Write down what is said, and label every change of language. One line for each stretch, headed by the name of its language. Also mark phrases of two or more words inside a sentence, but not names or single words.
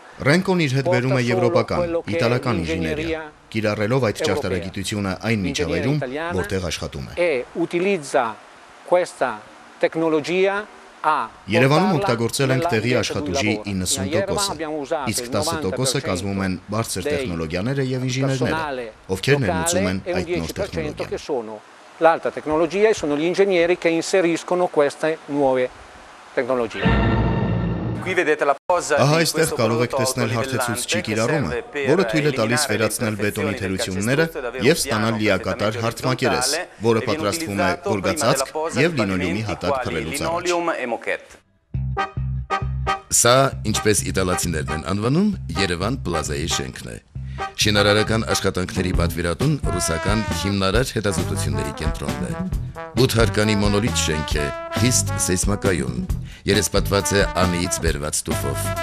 Armenian: Ռենկոն իր հետ բերում է եվրոպական, իտալական ինժեներիա, կիրառելով այդ ճարտարագիտությունը այն միջավայրում, որտեղ աշխատում է։
Italian: E utilizza questa tecnologia a
Armenian: Երևանում օգտագործել ենք տեղի աշխատուժի 90%, իսկ 10%-ը կազմում են բարձր տեխնոլոգիաները եւ ինժեներները, ովքեր ներմուծում են այդ նոր տեխնոլոգիան։
Italian: L'alta tecnologia sono gli ingegneri che inseriscono queste nuove tecnologie.
Armenian: Ահա այստեղ կարող եք տեսնել հարթեցուցիչի կիրառումը, որը թույլ է տալիս վերացնել բետոնի թերությունները եւ ստանալ լիակատար հարթմակերես, որը պատրաստվում է գորգածածկ եւ լինոլեումի հատակ փռելուց առաջ։ Սա, ինչպես իտալացիներն են անվանում, Երևան Պլազայի շենքն է։ Շինարարական աշխատանքների պատվիրատուն ռուսական հիմնարար հետազոտությունների կենտրոնն է։ 8 հարկանի մոնոլիթ շենք է, խիստ սեյսմակայուն, երեսպատված է անիից բերված տուֆով։